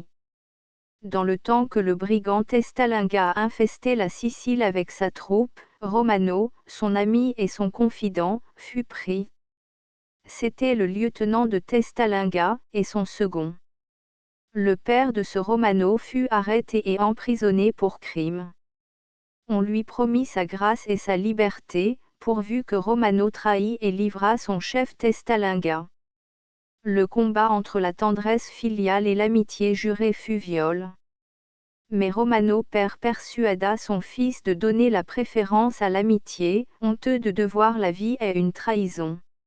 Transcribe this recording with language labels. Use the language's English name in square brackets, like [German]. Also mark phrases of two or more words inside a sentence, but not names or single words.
[French] Dans le temps que le brigand Testalinga infestait la Sicile avec sa troupe, Romano, son ami et son confident, fut pris. C'était le lieutenant de Testalinga, et son second. Le père de ce Romano fut arrêté et emprisonné pour crime. On lui promit sa grâce et sa liberté, pourvu que Romano trahît et livrât son chef Testalinga. Le combat entre la tendresse filiale et l'amitié jurée fut viol. Mais Romano père persuada son fils de donner la préférence à l'amitié, honteux de devoir la vie à une trahison.